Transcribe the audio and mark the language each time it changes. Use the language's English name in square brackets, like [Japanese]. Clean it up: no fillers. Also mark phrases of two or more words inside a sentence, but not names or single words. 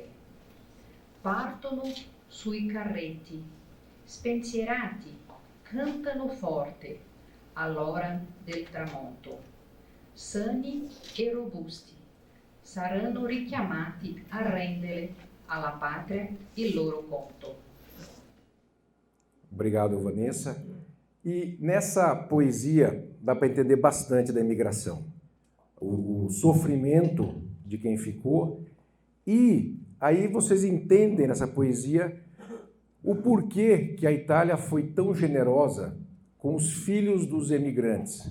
[Italian] Partono sui carretti, spensierati, cantano forte all'ora del tramonto. Sani e robusti saranno richiamati a rendere alla patria il loro conto. [Portuguese] Obrigado, Vanessa. E nessa poesia dá para entender bastante da imigração. O sofrimento de quem ficou e aí vocês entendem nessa poesia o porquê que a Itália foi tão generosa com os filhos dos emigrantes.